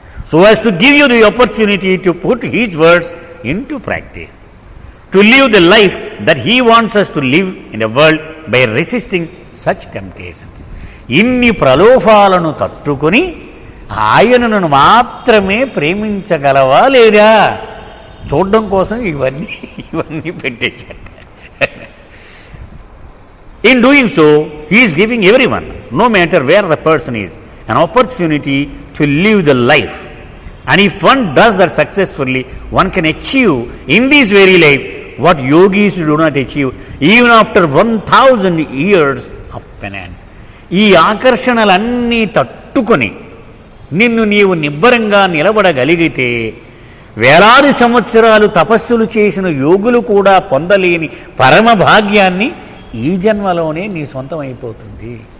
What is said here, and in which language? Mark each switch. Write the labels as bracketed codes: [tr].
[en] So as to give you the opportunity to put his words into practice, to live the life that he wants us to live in the world by resisting such temptations. [te] ఇన్ని ప్రలోభాలను తట్టుకొని ఆయనను మాత్రమే ప్రేమించగలవా లేదా చూడడం కోసం ఇవన్నీ పెట్టేశాడు. [en] In doing so, he is giving everyone, no matter where the person is, an opportunity to live the life. And if one does that successfully, one can achieve in this very life what yogis do not achieve even after 1000 years of penance. [te] ఈ ఆకర్షణలన్నీ తట్టుకొని నిన్ను నీవు నిబ్బరంగా నిలబడగలిగితే వేలాది సంవత్సరాలు తపస్సులు చేసిన యోగులు కూడా పొందలేని పరమ భాగ్యాన్ని ఈ జన్మలోనే నీ సొంతం అయిపోతుంది.